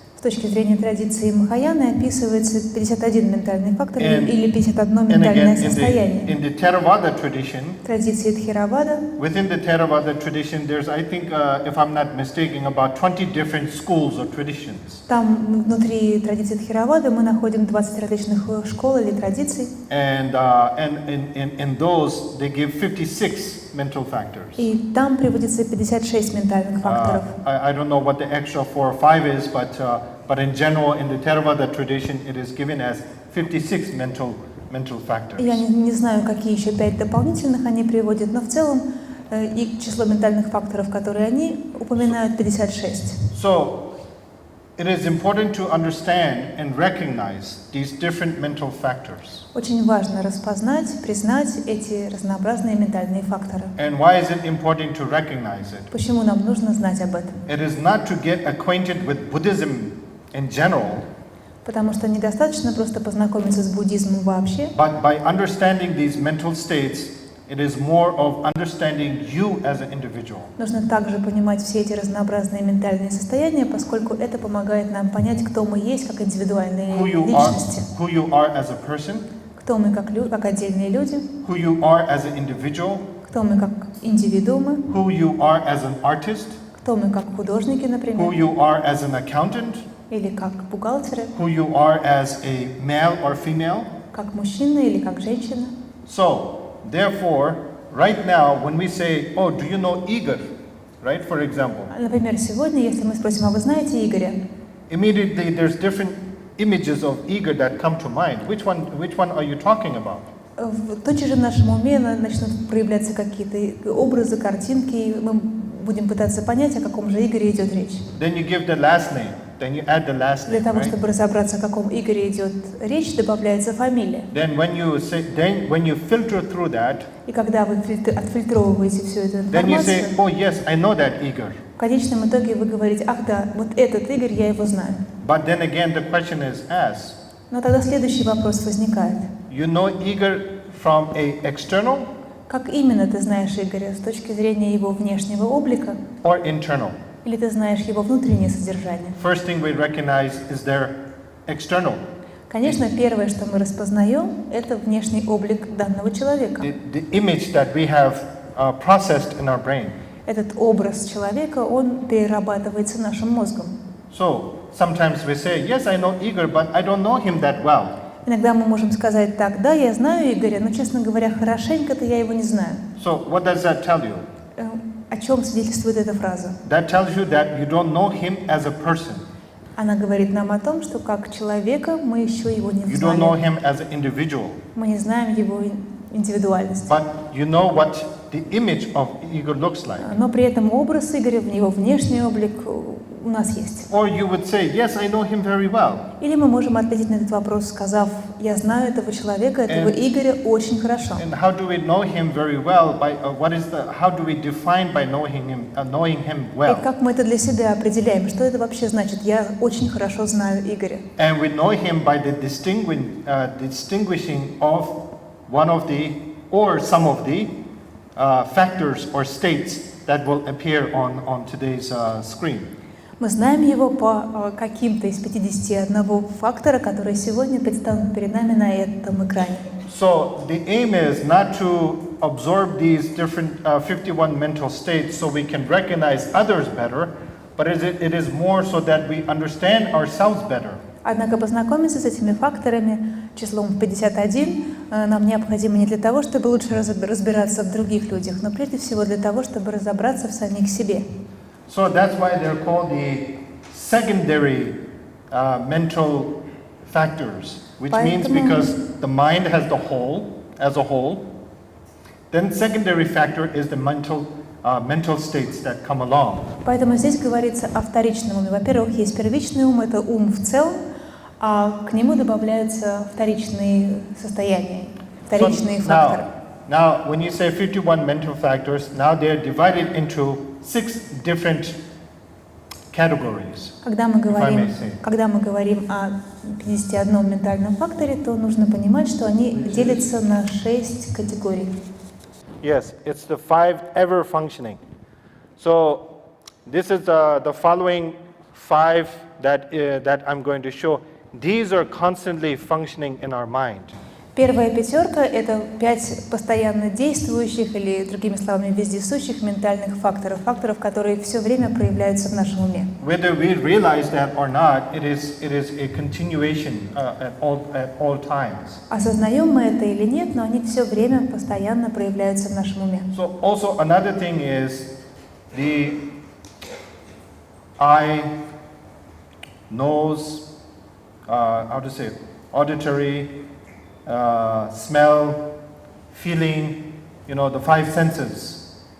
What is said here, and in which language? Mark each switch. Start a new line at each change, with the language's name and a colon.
Russian: С точки зрения традиции Махаяны описывается 51 ментальный фактор или 51 ментальное состояние.
English: In the Theravada tradition,
Russian: традиции Тхеравада,
English: within the Theravada tradition, there's, I think, if I'm not mistaken, about 20 different schools or traditions.
Russian: Там внутри традиции Тхеравада мы находим 20 различных школ или традиций.
English: And in those, they give 56 mental factors.
Russian: И там приводится 56 ментальных факторов.
English: I don't know what the extra 4 or 5 is, but in general, in the Theravada tradition, it is given as 56 mental factors.
Russian: Я не знаю, какие еще 5 дополнительных они приводят, но в целом и число ментальных факторов, которые они упоминают, 56.
English: So, it is important to understand and recognize these different mental factors.
Russian: Очень важно распознать, признать эти разнообразные ментальные факторы.
English: And why is it important to recognize it?
Russian: Почему нам нужно знать об этом?
English: It is not to get acquainted with Buddhism in general,
Russian: Потому что недостаточно просто познакомиться с буддизмом вообще,
English: but by understanding these mental states, it is more of understanding you as an individual.
Russian: нужно также понимать все эти разнообразные ментальные состояния, поскольку это помогает нам понять, кто мы есть как индивидуальные личности,
English: Who you are as a person,
Russian: кто мы как отдельные люди,
English: who you are as an individual,
Russian: кто мы как индивидуумы,
English: who you are as an artist,
Russian: кто мы как художники,
English: who
Russian: например,
English: you are as an accountant,
Russian: или как бухгалтеры,
English: who you are as a male or female.
Russian: как мужчина или как женщина.
English: So, therefore, right now, when we say, oh, do you know Igor, right, for example,
Russian: Например, сегодня, если мы спросим, а вы знаете Игоря?
English: immediately there's different images of Igor that come to mind. Which one are you talking about?
Russian: Тотчас же в нашем уме начнут проявляться какие-то образы, картинки, и мы будем пытаться понять, о каком же Игоре идет речь.
English: Then you give the last name, then you add the last
Russian: Для
English: name,
Russian: того,
English: right?
Russian: чтобы разобраться, о каком Игоре идет речь, добавляется фамилия.
English: Then when you filter through that,
Russian: И когда вы отфильтровываете всю эту
English: then you say,
Russian: информацию,
English: oh yes, I know that Igor.
Russian: в конечном итоге вы говорите, ах да, вот этот Игорь, я его знаю.
English: But then again, the question is asked,
Russian: Но тогда следующий вопрос возникает.
English: you know Igor from a external
Russian: Как именно ты знаешь Игоря с точки зрения его внешнего облика,
English: or internal?
Russian: или ты знаешь его внутреннее содержание?
English: First thing we recognize is their external.
Russian: Конечно, первое, что мы распознаем, это внешний облик данного человека.
English: The image that we have processed in our brain.
Russian: Этот образ человека, он перерабатывается нашим мозгом.
English: So sometimes we say, yes, I know Igor, but I don't know him that well.
Russian: Иногда мы можем сказать так, да, я знаю Игоря, но, честно говоря, хорошенько-то я его не знаю.
English: So what does that tell you?
Russian: О чем свидетельствует эта фраза?
English: That tells you that you don't know him as a person.
Russian: Она говорит нам о том, что как человека мы еще его не
English: You don't know
Russian: знали.
English: him as an individual.
Russian: Мы не знаем его индивидуальность.
English: But you know what the image of Igor looks like.
Russian: Но при этом образ Игоря, его внешний облик у нас есть.
English: Or you would say, yes, I know him very well.
Russian: Или мы можем ответить на этот вопрос, сказав, я знаю этого человека, этого Игоря очень хорошо.
English: And how do we know him very well? How do we define by knowing him
Russian: И
English: well?
Russian: как мы это для себя определяем? Что это вообще значит? Я очень хорошо знаю Игоря.
English: And we know him by the distinguishing of one of the or some of the factors or states that will appear on today's screen.
Russian: Мы знаем его по каким-то из 51 фактора, которые сегодня представлены перед нами на этом экране.
English: So the aim is not to absorb these different 51 mental states so we can recognize others better, but it is more so that we understand ourselves better.
Russian: Однако познакомиться с этими факторами числом 51 нам необходимо не для того, чтобы лучше разбираться в других людях, но прежде всего для того, чтобы разобраться в самих себе.
English: So that's why they're called the secondary mental factors, which means because the mind has the whole, as a whole, then secondary factor is the mental states that come along.
Russian: Поэтому здесь говорится о вторичном уме. Во-первых, есть первичный ум, это ум в целом, а к нему добавляются вторичные состояния, вторичные факторы.
English: Now, when you say 51 mental factors, now they're divided into 6 different categories.
Russian: Когда мы говорим о 51 ментальном факторе, то нужно понимать, что они делятся на 6 категорий.
English: Yes, it's the 5 ever functioning. So this is the following 5 that I'm going to show. These are constantly functioning in our mind.
Russian: Первая пятерка — это 5 постоянно действующих или, другими словами, вездесущих ментальных факторов, которые все время проявляются в нашем уме.
English: Whether we realize that or not, it is a continuation at all times.
Russian: Осознаем мы это или нет, но они все время постоянно проявляются в нашем уме.
English: So also another thing is the eye, nose, how to say, auditory, smell, feeling, the 5 senses.